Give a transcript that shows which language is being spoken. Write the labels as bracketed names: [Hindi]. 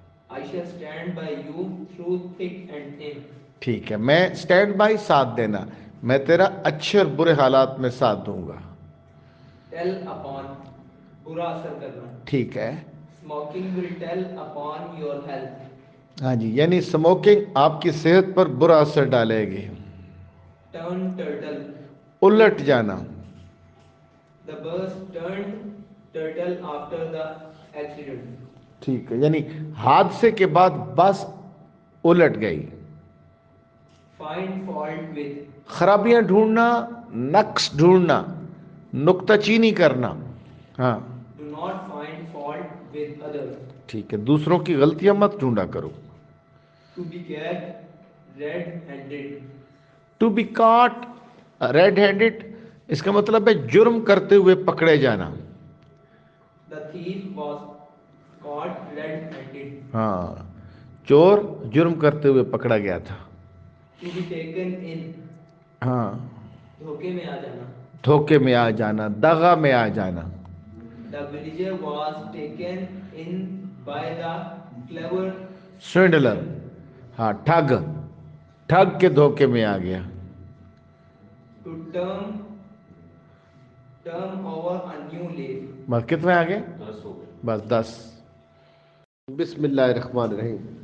[English] I shall stand by you through thick and thin. [Urdu] ٹھیک ہے، میں اسٹینڈ بائی، ساتھ دینا، میں تیرا اچھے اور برے حالات میں ساتھ دوں گا. [English] tell upon [Urdu] برا اثر کرنا. ٹھیک ہے. [English] Smoking will tell upon your health. [Urdu] ہاں جی، یعنی اسموکنگ آپ کی صحت پر برا اثر ڈالے گی. [English] Turn turtle. [Urdu] الٹ جانا. [English] The bus turned turtle after the accident. [Urdu] ٹھیک ہے، یعنی حادثے کے بعد بس الٹ گئی. [English] Find fault with. [Urdu] خرابیاں ڈھونڈنا، نقص ڈھونڈنا، نکتہ چینی کرنا. ہاں [English] Do not find fault with others. [Urdu] ٹھیک ہے، دوسروں کی غلطیاں مت ڈھونڈا کرو. [English] To be caught red-handed. To be caught red handed, [Urdu] اس کا مطلب ہے جرم کرتے ہوئے پکڑے جانا. [English] The thief was caught red-handed. [Urdu] ہاں، چور جرم کرتے ہوئے پکڑا گیا تھا. [English] To be taken in. [Urdu] ہاں، دھوکے میں آ جانا. دھوکے میں آ جانا، دغا میں آ جانا. [English] The villager was taken in by the clever [Urdu] سوینڈلر، ہاں ٹھگ، ٹھگ کے دھوکے میں آ گیا. [English] to turn over a new leaf. [Urdu] بس کتنے آگے؟ بس 10. [Arabic] بسم اللہ الرحمن الرحیم.